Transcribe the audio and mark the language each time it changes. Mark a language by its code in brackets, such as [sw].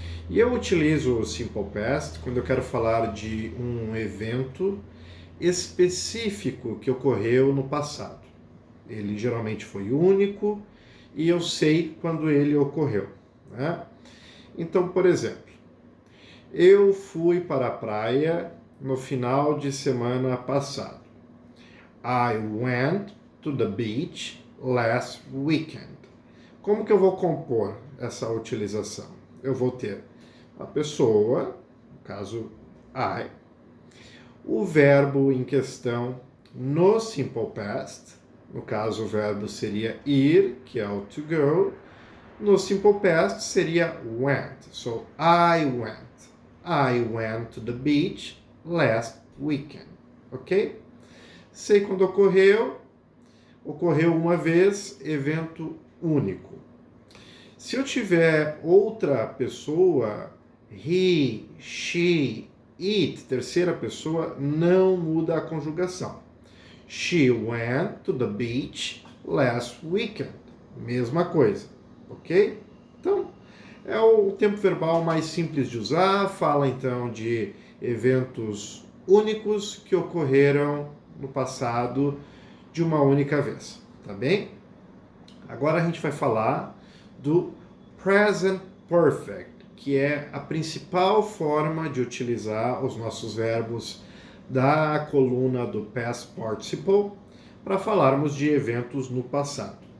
[pt] E eu utilizo o Simple Past quando eu quero falar de um evento específico que ocorreu no passado. Ele geralmente foi único e eu sei quando ele ocorreu, né? Então, por exemplo, eu fui para a praia no final de semana passado. [en] I went to the beach last weekend. [pt] Como que eu vou compor essa utilização? Eu vou ter a pessoa, no caso I, o verbo em questão no Simple Past, no caso o verbo seria ir, que é o to go, no Simple Past seria went. [en] So, I went. I went to the beach last weekend. [pt] Ok? Sei quando ocorreu. Ocorreu uma vez, evento único. Se eu tiver outra pessoa, he, she, it, terceira pessoa, não muda a conjugação. [en] She went to the beach last weekend. [pt] Mesma coisa, ok? Então, é o tempo verbal mais simples de usar, fala então de eventos únicos que ocorreram no passado de uma única vez, tá bem? Agora a gente vai falar do present perfect, que é a principal forma de utilizar os nossos verbos da coluna do past participle para falarmos de eventos no passado.